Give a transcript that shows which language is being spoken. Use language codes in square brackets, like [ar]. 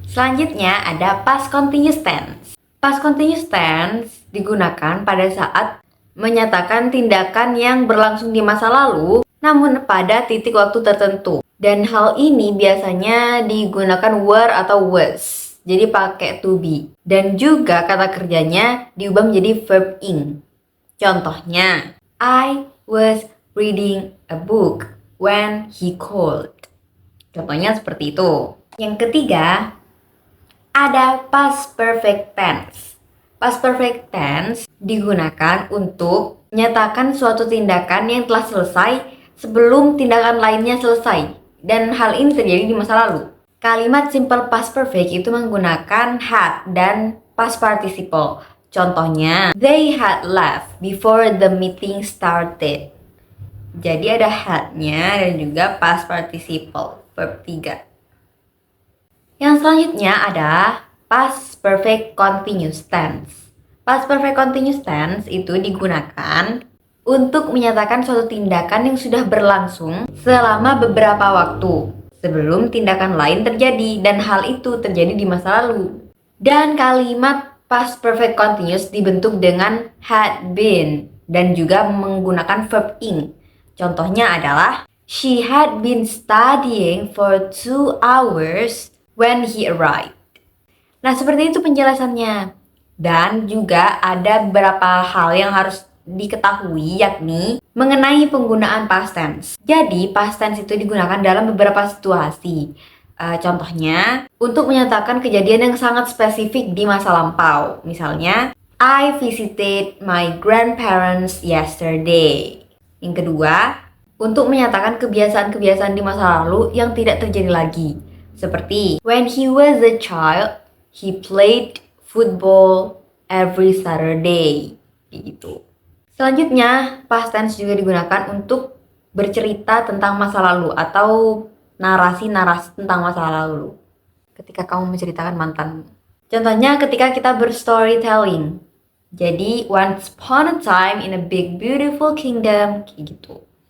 [id] Selanjutnya ada past continuous tense. Past continuous tense digunakan pada saat menyatakan tindakan yang berlangsung di masa lalu namun pada titik waktu tertentu. Dan hal ini biasanya digunakan were atau was. Jadi pakai to be. Dan juga kata kerjanya diubah menjadi verb ing. [en] Contohnya, I was reading a book when he called. [id] Contohnya seperti itu. Yang ketiga, ada past perfect tense. Past perfect tense digunakan untuk menyatakan suatu tindakan yang telah selesai sebelum tindakan lainnya selesai. Dan hal ini terjadi di masa lalu. Kalimat simple past perfect itu menggunakan had dan past participle. [en] Contohnya, they had left before the meeting started. [id] Jadi ada had-nya dan juga past participle, verb 3. Yang selanjutnya ada past perfect continuous tense. Past perfect continuous tense itu digunakan untuk menyatakan suatu tindakan yang sudah berlangsung selama beberapa waktu sebelum tindakan lain terjadi dan hal itu terjadi di masa lalu. Dan kalimat past perfect continuous dibentuk dengan had been dan juga menggunakan verb ing. Contohnya adalah [en] she had been studying for 2 hours when he arrived. [id] Nah, seperti itu penjelasannya. Dan juga ada beberapa hal yang harus diketahui yakni mengenai penggunaan past tense. Jadi past tense itu digunakan dalam beberapa situasi. Contohnya untuk menyatakan kejadian yang sangat spesifik di masa lampau. [en] Misalnya, I visited my grandparents yesterday. [id] Yang kedua, untuk menyatakan kebiasaan-kebiasaan di masa lalu yang tidak terjadi lagi. [en] Seperti when he was a child, he played football every Saturday. [id] Gitu. Selanjutnya, past tense juga digunakan untuk bercerita tentang masa lalu atau narasi-narasi tentang masa lalu. Ketika kamu menceritakan mantanmu. Contohnya ketika kita berstorytelling. [en] Jadi, once upon a time in a big beautiful kingdom, [id] kayak gitu.